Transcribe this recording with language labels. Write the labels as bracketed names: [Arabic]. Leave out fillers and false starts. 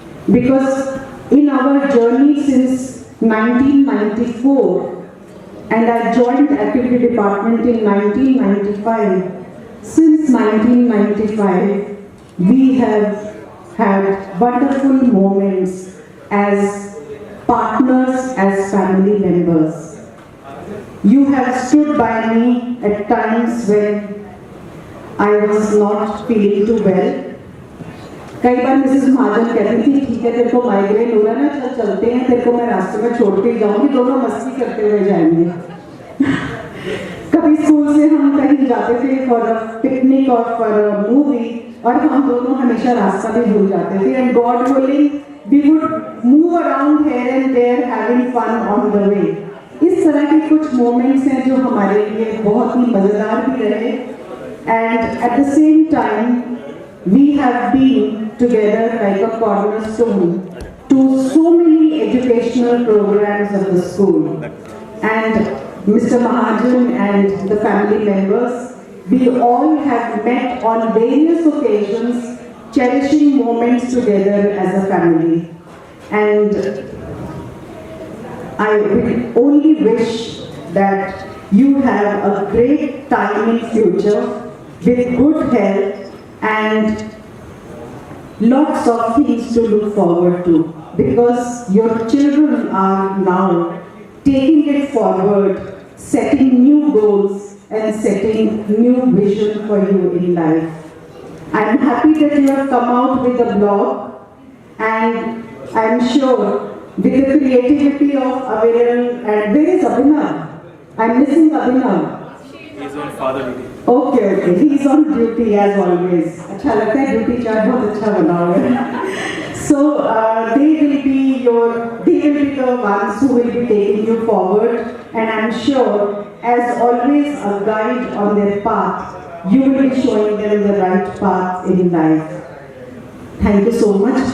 [English] Because in our journey since 1994, and I joined activity department in 1995, since 1995, we have had wonderful moments as partners, as family members. You have stood by me at times when I was not feeling too well. [Hindi] कई बार Mrs महाजन कहती थी, ठीक है तेरे को migraine हो रहा है ना, चल चलते हैं, तेरे को मैं रास्ते में छोड़ के जाऊंगी, दोनों मस्ती करते हुए जाएंगे। कभी स्कूल से हम कहीं जाते थे [English] for a picnic और for a movie, [Hindi] और हम दोनों हमेशा रास्ता भी भूल जाते थे, [English] And God willing we would move around here and there having fun on the way. [Hindi] इस तरह के कुछ मोमेंट्स हैं जो हमारे लिए बहुत ही मजेदार भी रहे, [English] And at the same time we have been together like a cornerstone to so many educational programs of the school. And Mr. Mahajan and the family members, we all have met on various occasions, cherishing moments together as a family. And I only wish that you have a great time in future with good health and lots of things to look forward to, because your children are now taking it forward, setting new goals and setting new vision for you in life. I am happy that you have come out with a blog, and I am sure with the creativity of Aviral, and where is Abhinav? I am missing Abhinav. He's on father duty. Okay, he's on duty as always. [Hindi] अच्छा लगता है duty chart बहुत अच्छा बना हुआ है. [English] So they will be the ones who will be taking you forward, and I'm sure, as always, a guide on their path. You will be showing them the right path in life. Thank you so much.